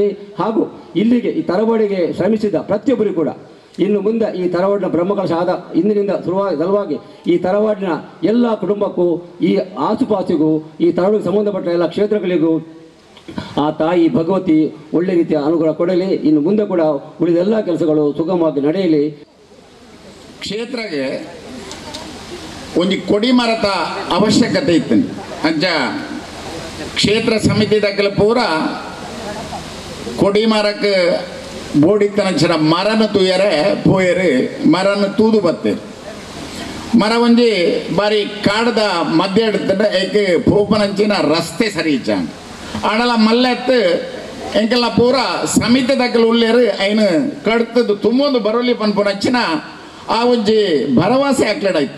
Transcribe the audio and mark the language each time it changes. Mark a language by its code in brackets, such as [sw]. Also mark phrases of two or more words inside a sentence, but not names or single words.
[kn] ಹಾಗೂ ಇಲ್ಲಿಗೆ ಈ ತರವಾಡಿಗೆ ಶ್ರಮಿಸಿದ ಪ್ರತಿಯೊಬ್ಬರಿಗೂ ಕೂಡ ಇನ್ನು ಮುಂದೆ ಈ ತರವಾಡಿನ ಬ್ರಹ್ಮಕಲಶ ಆದ ಇಂದಿನಿಂದ ಸಲುವಾಗಿ ಈ ತರವಾಡಿನ ಎಲ್ಲ ಕುಟುಂಬಕ್ಕೂ ಈ ಆಸುಪಾಸಿಗೂ ಈ ತರವಾಡಿಗೆ ಸಂಬಂಧಪಟ್ಟ ಎಲ್ಲ ಕ್ಷೇತ್ರಗಳಿಗೂ ಆ ತಾಯಿ ಭಗವತಿ ಒಳ್ಳೆ ರೀತಿಯ ಅನುಗ್ರಹ ಕೊಡಲಿ. ಇನ್ನು ಮುಂದೆ ಕೂಡ ಉಳಿದ ಎಲ್ಲ ಕೆಲಸಗಳು ಸುಗಮವಾಗಿ ನಡೆಯಲಿ. ಕ್ಷೇತ್ರಕ್ಕೆ ಒಂದು ಕೊಡಿ ಮರದ ಅವಶ್ಯಕತೆ ಇತ್ತು. [tcy] ಅಂಚ ಕ್ಷೇತ್ರ ಸಮಿತಿ ದಕ್ಕಲು ಪೂರ ಕೊಡಿ ಮರಕ್ಕೆ ಬೋಡಿತ್ತನಂಚಿನ ಮರನ ತೂಯರೆ ಪೋಯರು ಮರನ ತೂದು ಬತ್ತೆ ಮರ ಒಂಜಿ ಬಾರಿ ಕಾಡದ ಮಧ್ಯ ಇಡ್ತಂಡ ಏಕೆ ಪೋಪನಂಚಿನ ರಸ್ತೆ ಸರಿ ಇಚ್ಚಾಂಗ ಆಡಲ ಮಲ್ಲೆತ್ತು ಎಂಕೆಲ್ಲ ಪೂರ ಸಮಿತಿ ದಕ್ಕಲು ಉಳ್ಳೇರು ಐನು ಕಡ್ತದ್ದು ತುಂಬೊಂದು ಬರೋಲಿ ಪನ್ಪುನಂಚಿನ ಆ ಒಂಜಿ ಭರವಸೆ ಹಾಕ್ಲಾಡಾಯ್ತು.